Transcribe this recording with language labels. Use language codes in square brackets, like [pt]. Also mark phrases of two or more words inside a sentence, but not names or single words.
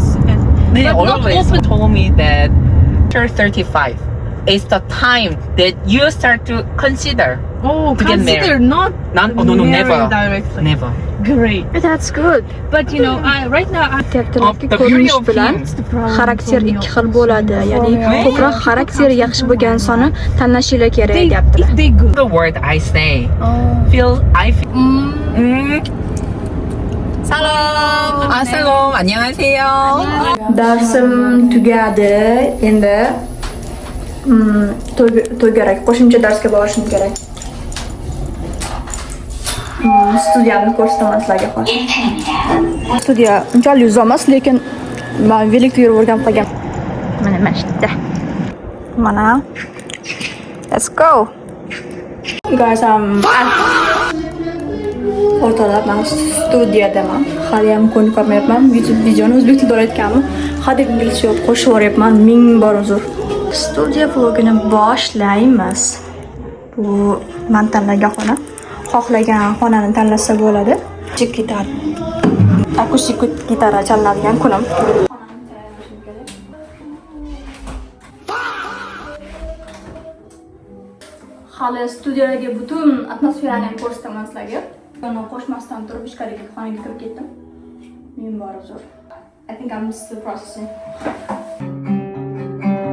[en] They But not always open. told me that after 35 is the time that you start to consider Oh, to get married. not No, never. directly. Never. Great. That's good. But you know, right now I [uz] Aytyaptilarki, [en] The beauty [uz] ko'rinish [en] of [uz] bilan [en] him. [uz] xarakter ikki xil bo'ladi. Ya'ni ko'proq xarakteri yaxshi bo'lgan insonni tanlashinglar kerak deyaptilar. [en] if they good. The word I say. I feel. [uz] Salom. 안녕하세요. Darsim tugadi. Endi to'y kerak. Qo'shimcha darsga borishim kerak. Studiyamni ko'rsataman sizlarga hozir. Studiya unchalik uzoq emas, lekin men velikda yurib o'rganib qolgan. Mana shu yerda. Mana. [en] Let's go. [uz] Guys, o'rtoqlar, men studiyadaman. Hali ham ko'nikib qolmayapman. YouTube videoni o'zbek tilida olayotganman. Hadeb inglizcha qo'shib yuboryapman. Ming bor uzr. Studiya vlogini boshlaymiz. Bu men tanlagan xona. Xohlagan xonani tanlasa bo'ladi. Akustik gitara chalinadigan kunim. Hali studiyadagi butun atmosferani ham ko'rsataman sizlarga. Uni qo'shmasdan turib ichkariga xonaga kirib ketdim. Men bor uzr. [en] I think I'm still processing.